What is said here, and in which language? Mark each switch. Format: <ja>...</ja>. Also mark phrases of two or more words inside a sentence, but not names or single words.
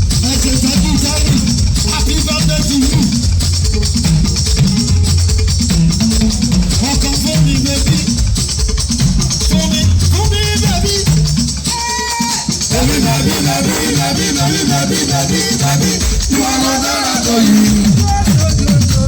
<yo>Ẹ ṣe tọ́jú tọ́jú,</yo> <en>happy birthday to you.</en> <yo>Ọkọ fún mi, baby. Fún mi, fún mi,</yo> <en>baby. Baby, baby, baby, baby, baby, baby, baby, baby. You are my daughter, you.</en>